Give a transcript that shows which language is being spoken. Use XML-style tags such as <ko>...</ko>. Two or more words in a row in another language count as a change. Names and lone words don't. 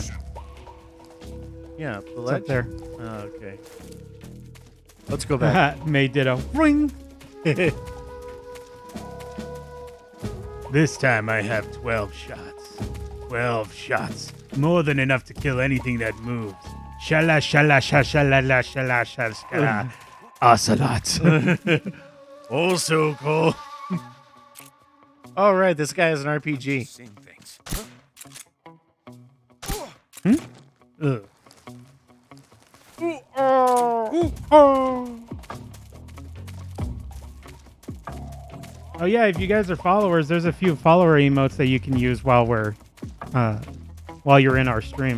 <en>Yeah, the It's ledge? up there. Oh, okay. Let's go back. May ditto. Ring. This time I have 12 shots. 12 shots. More than enough to kill anything that moves. Shala shala shala shala shala shala. Ocelot. Oh, so cool. All right, this guy has an RPG. Same things. Ugh. Oh yeah, if you guys are followers, there's a few follower emotes that you can use while you're in our stream.</en>